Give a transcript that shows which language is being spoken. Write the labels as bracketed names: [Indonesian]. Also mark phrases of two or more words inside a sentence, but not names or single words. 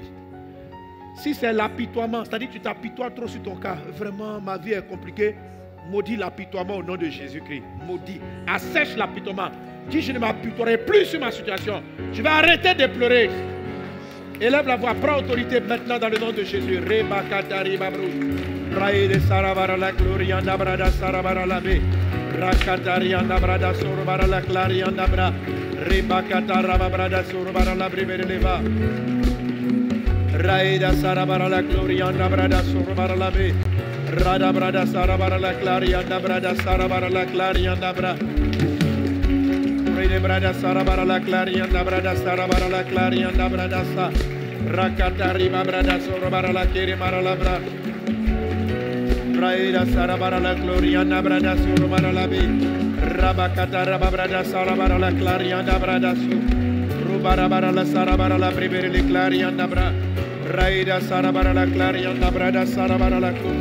[French] Si c'est l'apitoiement, c'est-à-dire que tu t'apitoies trop sur ton cas, vraiment ma vie est compliquée, maudis l'apitoiement au nom de Jésus-Christ. Maudis. Assèche l'apitoiement. Dis, je ne m'apitoierai plus sur ma situation. Je vais arrêter de pleurer. Élève la voix, prends autorité maintenant dans le nom de Jésus. Reba katari babrou. Raïde sarabara la gloria nabrada sarabara la be. Rakatari nabrada sorobara la claria nabra. Reba katara babrada sorobara la breveleva. Raïda sarabara la gloria nabrada sorobara la be. Rada brada sarabara la claria nabrada sarabara la claria nabra. Raïda brada sarabara la claria nabrada sarabara la claria nabrada sa. Rakatari babrada sorobara la kere mara la bra. Raïda sarabara la gloria nabrada sorobara la be. Rabakata rababrada sarabara la claria nabrada su. Rubarabara la sarabara la pribere le claria nabra. Raïda sarabara la claria nabrada sarabara la ku.